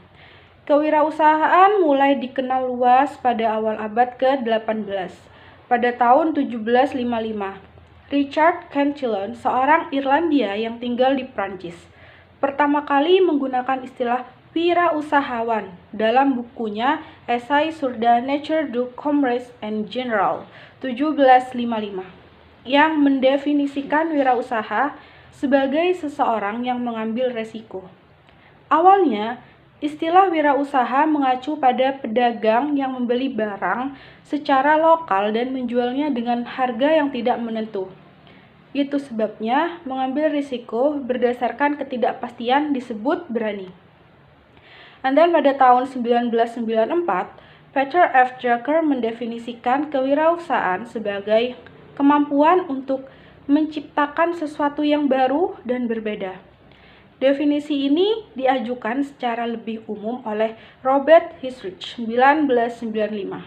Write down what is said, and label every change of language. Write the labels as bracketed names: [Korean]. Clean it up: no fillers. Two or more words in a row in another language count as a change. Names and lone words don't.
[Indonesian] Kewirausahaan mulai dikenal luas pada awal abad ke-18. Pada tahun 1755, Richard Cantillon, seorang Irlandia yang tinggal di Prancis, pertama kali menggunakan istilah wirausahawan dalam bukunya Essay sur la nature du commerce en général 1755 yang mendefinisikan wirausaha sebagai seseorang yang mengambil resiko. Awalnya, istilah wirausaha mengacu pada pedagang yang membeli barang secara lokal dan menjualnya dengan harga yang tidak menentu. Itu sebabnya mengambil risiko berdasarkan ketidakpastian disebut berani. [English] And then pada tahun 1994, Peter F. [Indonesian] Drucker mendefinisikan kewirausahaan sebagai kemampuan untuk menciptakan sesuatu yang baru dan berbeda. Definisi ini diajukan secara lebih umum oleh Robert Hisrich 1995.